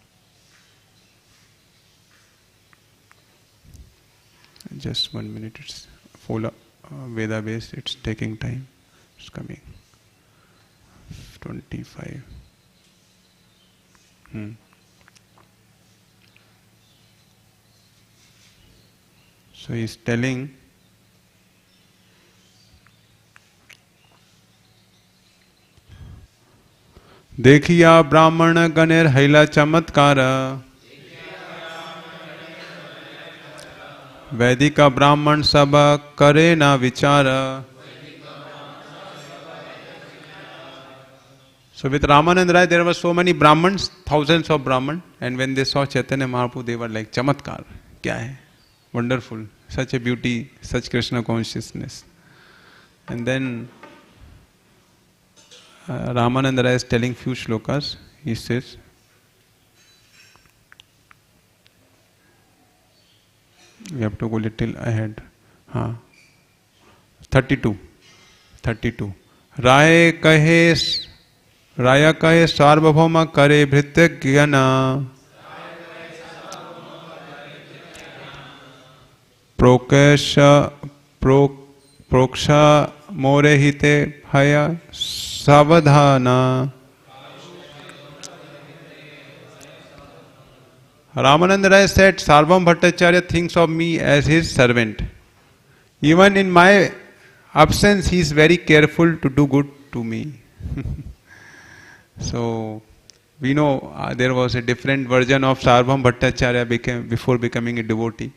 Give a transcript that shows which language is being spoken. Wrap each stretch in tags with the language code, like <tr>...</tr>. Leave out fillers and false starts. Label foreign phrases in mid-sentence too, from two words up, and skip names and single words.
<en>Just 1 minute, it's full Veda based, it's taking time. It's coming. 25. So he's telling,</en> <bn>দেখিয়া ব্রাহ্মণ গণের হৈল চমৎকার, বৈদিক ব্রাহ্মণ সব করে না বিচার.</bn> <en>So with Ramananda Rai there were so many Brahmins, thousands of Brahmins, and when they saw Chaitanya Mahaprabhu they were like,</en> <hi>चमत्कार, क्या है?</hi> <en>Wonderful, such a beauty, such Krishna consciousness. And then Ramananda Rai is telling few shlokas. He says, we have to go little ahead. 32.</en> <bn>রায় কহে সার্বভৌম করে ভৃত্য জ্ঞান, প্রোক্ষ মোরে হিতে ভয় সাবধান.</bn> <en>Ramananda Rai said, Sarvam Bhattacharya thinks of me as his servant. Even in my absence, he is very careful to do good to me. So, we know there was a different version of Sarvam Bhattacharya before becoming a devotee.</en>